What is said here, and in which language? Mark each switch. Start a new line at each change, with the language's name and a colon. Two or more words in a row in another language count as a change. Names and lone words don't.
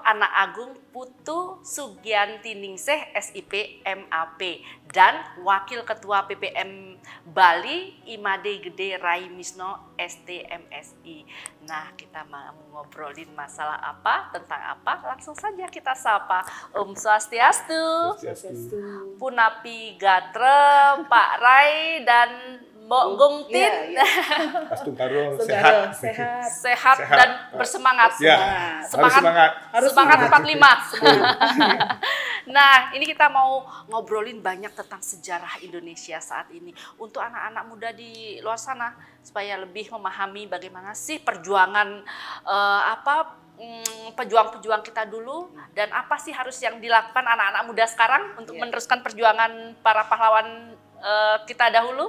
Indonesian: Ana Agung Putu Sugianti Ningsih, SIP MAP, dan Wakil Ketua PPM Bali, Imade Gede Raimisno, STMSI. Nah, kita mau ngobrolin masalah apa, tentang apa? Langsung saja kita sapa.
Balinese: Om Swastiastu, Punapi Gatre,
Indonesian: Pak Rai, dan Mbok Gungtin, sehat dan bersemangat. Ya, semangat 45. Nah, ini kita mau ngobrolin banyak tentang sejarah Indonesia saat ini untuk anak-anak muda di luar sana supaya lebih memahami bagaimana sih perjuangan pejuang-pejuang kita dulu dan apa sih harus yang dilakukan anak-anak muda sekarang untuk meneruskan perjuangan para pahlawan kita dahulu.